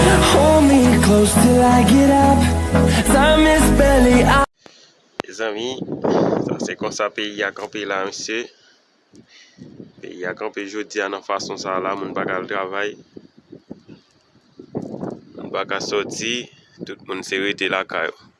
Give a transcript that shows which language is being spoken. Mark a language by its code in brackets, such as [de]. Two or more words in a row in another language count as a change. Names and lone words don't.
[en] Hold me close till I get up. Time is barely our [ht] Lezanmi, sa se konsa peyi a kanpe la, mesye. Peyi a kanpe jodi a nan fason sa la, moun pa ka al travay. Moun pa ka soti, tout moun se rete lakay yo.